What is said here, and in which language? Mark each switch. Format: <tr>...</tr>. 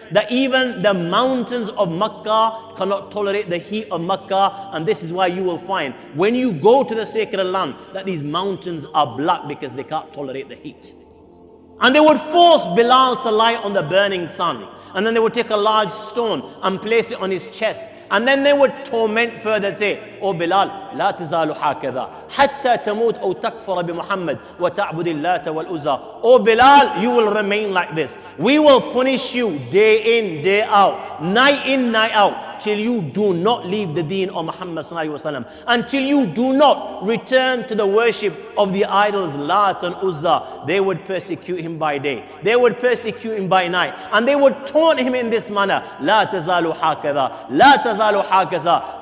<en>that even the mountains of Makkah cannot tolerate the heat of Makkah. And this is why you will find when you go to the sacred land that these mountains are black because they can't tolerate the heat. And they would force Bilal to lie on the burning sun. And then they would take a large stone and place it on his chest. And then they would torment further and say, "Oh Bilal,</en> <ar>لا تزال هكذا حتى تموت أو تكفر بمحمد وتعبد اللات والعزى."</ar> <en>Oh Bilal, you will remain like this. We will punish you day in, day out, night in, night out, till you do not leave the deen of Muhammad sallallahu alaihi wasallam, until you do not return to the worship of the idols Lat and Uzza. They would persecute him by day, they would persecute him by night, and they would taunt him in this manner,</en> <ar>لا تزال هكذا لا تزال هكذا.</ar>